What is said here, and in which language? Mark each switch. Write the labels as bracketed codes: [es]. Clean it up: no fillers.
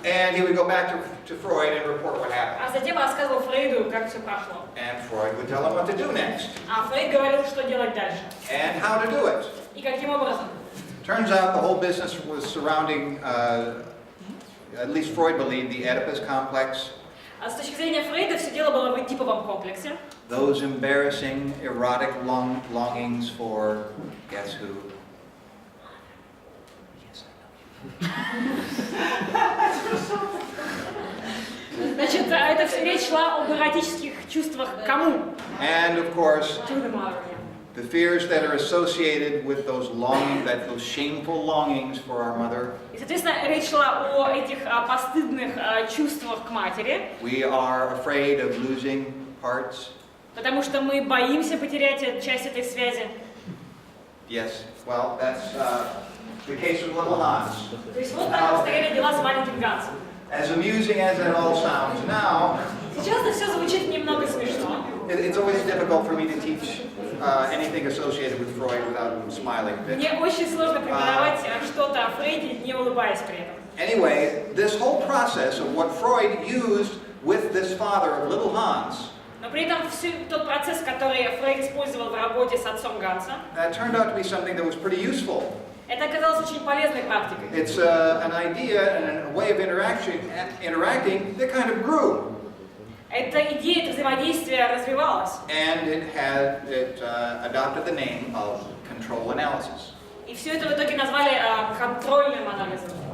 [en] And he would go back to Freud and report what happened. [ru] а затем рассказывал Фрейду, как все прошло. [en] And Freud would tell him what to do next [ru] А Фрейд говорил, что делать дальше [en] and how to do it. [ru] и каким образом. [en] Turns out the whole business was surrounding, at least Freud believed, the Oedipus complex. [ru] А с точки зрения Фрейда все дело было в эдиповом комплексе. [en] Those embarrassing, erotic longings for, guess who? [ru] Значит, это все речь шла об эротических чувствах кому? [en] And of course, To the mother. the fears that are associated with those those shameful longings for our mother. [ru] И, соответственно, речь шла о этих постыдных чувствах к матери, [en] We are afraid of losing parts. [ru] потому что мы боимся потерять часть этой связи. [en] Yes, well, that's the case with little Hans. [ru] То есть вот так обстояли дела с Маленьким Гансом. [en] As amusing as it all sounds now, [ru] Сейчас это все звучит немного смешно. [en] it's always difficult for me to teach anything associated with Freud without smiling a bit. [ru] Мне очень сложно преподавать что-то о Фрейде, не улыбаясь при этом. [en] Anyway, this whole process of what Freud used with this father of little Hans [ru] Но при этом тот процесс, который Фрейд использовал в работе с отцом Ганса, [en] turned out to be something that was pretty useful. [ru] это оказалось очень полезной практикой. [en] It's an idea and a way of interacting that kind of grew. [ru] Эта идея, это взаимодействие развивалось. [en] And it adopted the name of control analysis. [ru] И все это в итоге назвали контрольным анализом.